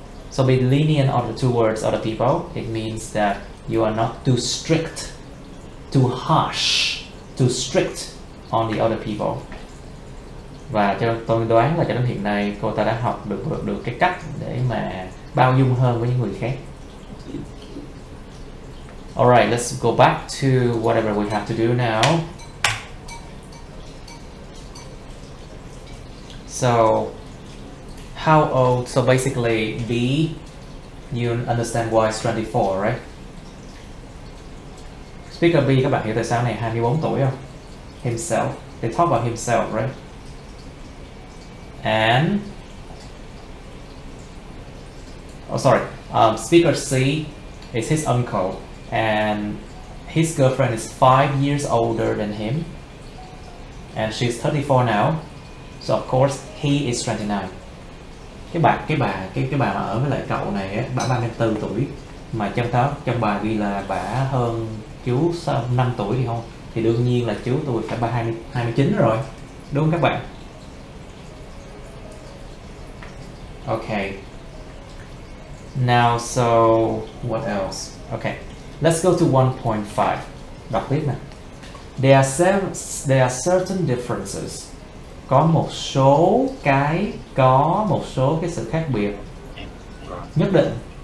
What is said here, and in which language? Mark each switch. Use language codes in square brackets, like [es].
[en] So be lenient towards other people. It means that you are not too strict, too harsh, too strict on the other people. [vi] Và cho tôi đoán là cho đến hiện nay cô ta đã học được cái cách để mà bao dung hơn với những người khác. [en] Alright, let's go back to whatever we have to do now. So, how old? So basically, B, you understand why it's 24, right? [vi] Speaker B, các bạn hiểu tại sao này 24 tuổi không? [en] Himself. They talk about himself, right? And speaker C is his uncle, and his girlfriend is 5 years older than him, and she's 34 now. So of course he is 29. [vi] Cái bà mà ở với lại cậu này á, bà 34 tuổi, mà trong bà ghi là bà hơn chú 5 tuổi thì không, thì đương nhiên là chú tôi phải 29 rồi, đúng không các bạn? [en] Okay. Now, so what else? Okay, let's go to 1.5. [vi] Đọc tiếp nè. [en] There are certain differences. [vi] Có một số cái sự khác biệt nhất định.